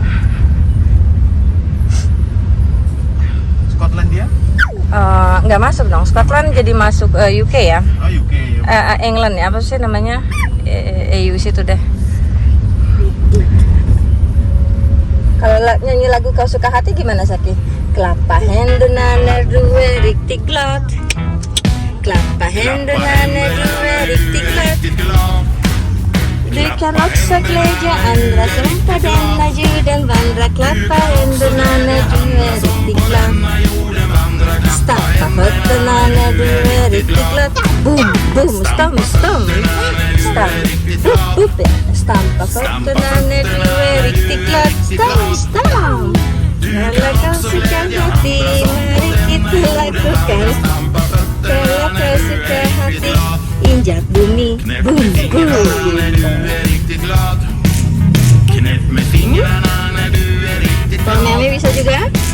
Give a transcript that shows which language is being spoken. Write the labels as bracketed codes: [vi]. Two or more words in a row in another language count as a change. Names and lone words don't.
[id] Skotlandia? Nggak masuk dong. Scotland jadi masuk UK ya. Oh UK. England ya, apa sih namanya? EU situ deh. Kalau nyanyi lagu Kau Suka Hati gimana Saki? [sv] Klappa händerna när du är riktigt glad. Klappa händerna när du är riktigt glad. Du kan också glädja andra som på denna jorden vandrar. Klappa händerna när du är riktigt glad. Stampa fötterna när du är riktigt glad. Boom, boom, stamp. Stamp, boop, stampa fötterna när du är riktigt glad. Stamp. [id] Kalau kau suka hati, mari kita lakukan. Kalau kau suka hati, injak bumi, boom, boom. Bang Mami bisa juga?